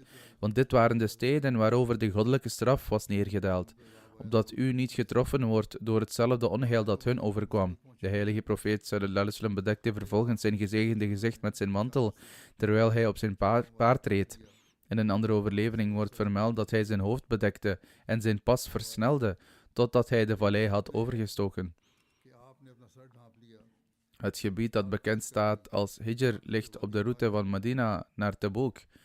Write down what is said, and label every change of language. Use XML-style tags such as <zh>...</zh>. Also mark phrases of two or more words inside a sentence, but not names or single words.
<nl>Want dit waren de steden waarover de goddelijke straf was neergedaald, opdat u niet getroffen wordt door hetzelfde onheil dat hun overkwam. De heilige profeet</nl> <ar>صلى الله عليه وسلم</ar> <nl>bedekte vervolgens zijn gezegende gezicht met zijn mantel, terwijl hij op zijn paard reed. In een andere overlevering wordt vermeld dat hij zijn hoofd bedekte en zijn pas versnelde, totdat hij de vallei had overgestoken. Het gebied dat bekend staat als Hijr ligt op de route van Medina naar Tabuk.</nl>